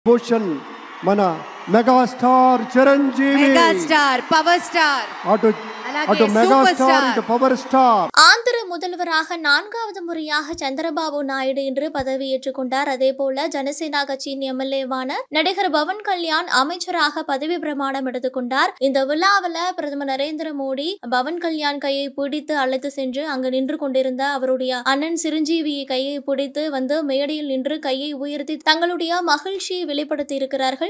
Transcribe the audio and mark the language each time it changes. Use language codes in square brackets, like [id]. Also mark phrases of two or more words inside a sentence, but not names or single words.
[te] భూషణ్ మన మెగాస్టార్ చిరంజీవి మెగాస్టార్ పవర్ స్టార్ అటు మెగాస్టార్ ఇటు పవర్ స్టార్. [ta] ஆந்திர முதல்வராக 4வது முறையாக சந்திரபாபு நாயுடு இன்று பதவியேற்றுக் கொண்டார். அதேபோல ஜனசேனா கட்சியின் எம்எல்ஏவான நடிகர் பவன் கல்யாண் அமைச்சராக பதவி பிரமாணம் எடுத்துக் கொண்டார். இந்த விழாவில் பிரதமர் நரேந்திர மோடி பவன் கல்யாண் கையை பிடித்து அழைத்து சென்று அங்கு நின்று கொண்டிருந்த அவருடைய அண்ணன் சிரஞ்சீவியை கையை பிடித்து வந்து மேடையில் நின்று கையை உயர்த்தி தங்களுடைய மகிழ்ச்சியை வெளிப்படுத்தி இருக்கிறார்கள்.